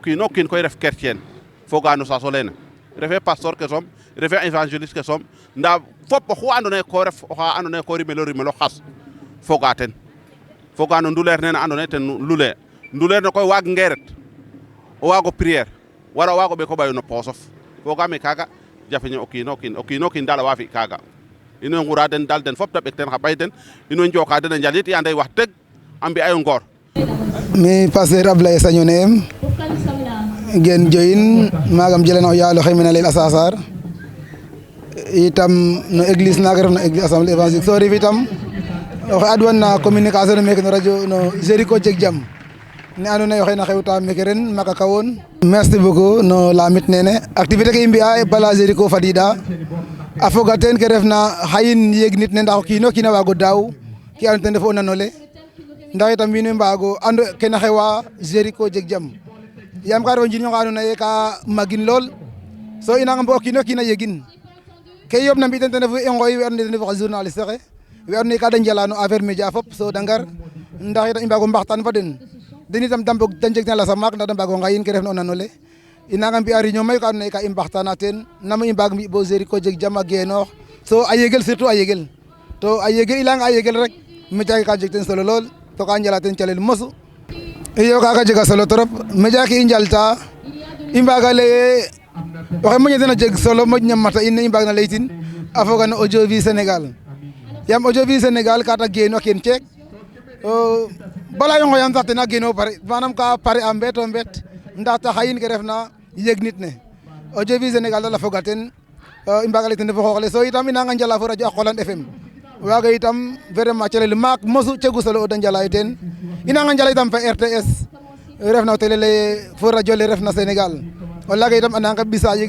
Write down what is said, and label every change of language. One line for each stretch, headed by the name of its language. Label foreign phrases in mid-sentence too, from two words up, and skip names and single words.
Serer: kiin o kiin koy ref chrétien foga no saas olene refe pasteur ke soom refe évangéliste ke soom ndaa fop oxu andoona yee ko ref oxa andoona yee ko rimelo xas foga ten foga no nduleer nene andoona yee ten lule nduleer ne koy waag ngeeret o waago prière wala o waago ɓeko ɓayo no poosof fogaam ee kaaga jafeñe o kiin o kiin daal a waa fi' kaaga in way ngura den daal den fop ta ɓek ten xa ɓay den in way njoka den a njalit i ande wax deg a mbi'aayo ngoor mi Pasteur Ablaye Sagnoo ne'em gen joyin magam jelena o yaal oxe mene layel a Sasar itam no église naga ref na
French: église assemblée évangélique
Serer: so ref itam oxe adwan na communication meke no radio no Jericho jeg jam ne andoona yee oxey na xewta meke ren Makakawon.
French: Merci beaucoup
Serer: no lamit nene activité ke i mbi'aa bala Jericho fadiida a foga teen ke refna xayin yegnit ne ndax o kiin o kiin a waag o daaw ke andoona yee ten refu o nan ole ndax itam wiin we mbaago and ke na xewa Jericho jeg jam yaam ka ref o njiriñ onqa andoona yee ka magin lool so i nanga mbo o kiin o kiin a yegin ke i yoɓna mbi' ten ten refu i ngooy we andoona yee ten refu xa journaliste xe we andoona yee ka da njala no
French: affaire média
Serer: fop so da ngar ndax itam i mbaago mbaxtaan fa den den itam da mbog da njeg na lasa maak ndax da mbaago ngayin ke refna o nan ole i nanga mbi'aa réunion mayu ka andoona yee ka i mbaxtaana teen nam i mbaag mbi' bo Jericho jeg jam a genoox so a yegel surtout a yegel to a yegel i layanga a yegel rek média ke ka jeg teen solo lool to ka njala teen calel mosu iyo kaaga jega solo
French: trop média
Serer: ke i njalta i mbaaga lay ee oxe moƴna ten a jeg solo moƴna mata in ne i mbaagna laytin a foga no Audiovisuel Sénégal yaam Audiovisuel Sénégal ka ta geenu ken ceek bala i nqooyam sax ten a geenu pare manam ka pare a mbeeto mbeet ndax ta xayin ke refna yeg nit ne Audiovisuel Sénégal dal a foga ten i mbaaga lay ten refu xoox le so itam i nanga njala fo radio a Qolan FM waaga itam vraiment calel maak mosu cegu solo o da njala teen i nanga njala itam fa RTS refna o télé le fo radio le refna Sénégal o laaga itam a nanga ɓisa yeg